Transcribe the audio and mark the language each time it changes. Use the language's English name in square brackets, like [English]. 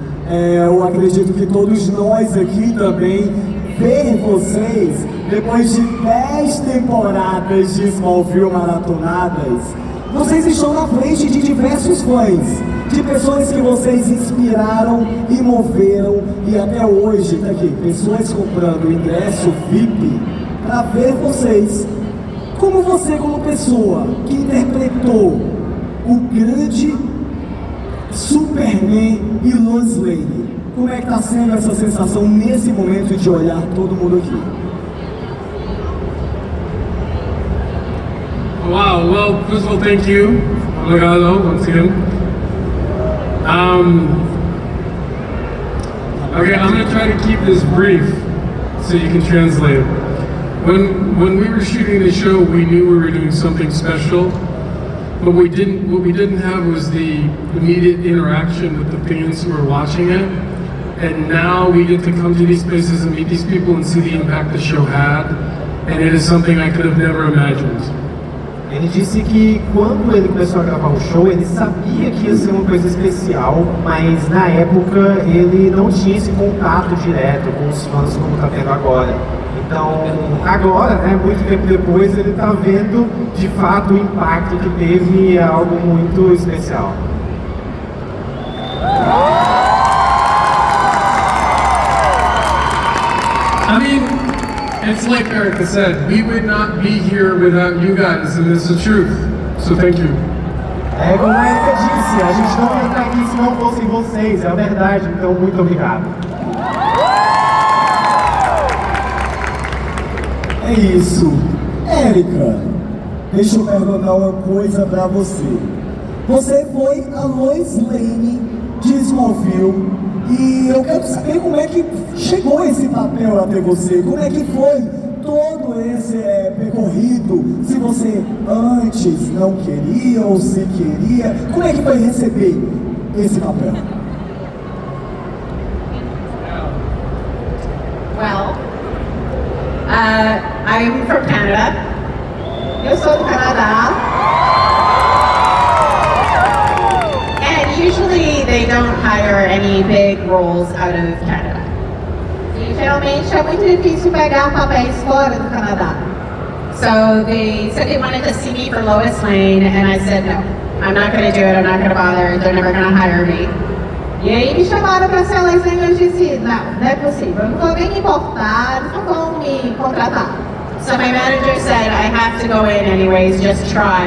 [Portuguese] Eu acredito que todos nós aqui também, ver vocês, depois de 10 temporadas de Smallville maratonadas, vocês estão na frente de diversos fãs, de pessoas que vocês inspiraram e moveram, e até hoje, tá aqui, pessoas comprando ingresso VIP para ver vocês. Como você, como pessoa que interpretou o grande Superman e Lois Lane, como é que está sendo essa sensação nesse momento de olhar todo mundo aqui? [English] Wow, well, first of all, thank you. Obrigado, once again. Okay, I'm going to try to keep this brief so you can translate it. When we were shooting the show, we knew we were doing something special, but what we didn't have was the immediate interaction with the fans who were watching it. And now we get to come to these places and meet these people and see the impact the show had, and it is something I could have never imagined. [Portuguese] Ele disse que quando ele começou a gravar o show, ele sabia que ia ser uma coisa especial, mas na época ele não tinha esse contato direto com os fãs como está tendo agora. Então, agora, né, muito tempo depois, ele está vendo de fato o impacto que teve, é algo muito especial. [English] I mean, it's like Erica said, we would not be here without you guys, and it's the truth. So thank you. [Portuguese] É como a Erika disse, a gente não ia estar aqui se não fossem vocês, é a verdade, então muito obrigado. É isso. Érica, deixa eu perguntar uma coisa pra você. Você foi a Lois Lane de Smallville e eu quero saber como é que chegou esse papel até você. Como é que foi todo esse percorrido? Se você antes não queria ou se queria, como é que foi receber esse papel? [English] Well, I'm from Canada. [Portuguese] Eu sou do Canadá. [English] And usually they don't hire any big roles out of Canada. [Portuguese] E geralmente é muito difícil pegar papéis fora do Canadá. [English] So they said they wanted to see me for Lois Lane, and I said no. I'm not going to do it. I'm not going to bother. They're never going to hire me. [Portuguese] E aí me chamaram para ser a Lois Lane e eu disse, não é possível. Eu não vou nem me importar, eles não vão me contratar. [English] So my manager said, I have to go in anyways, just try.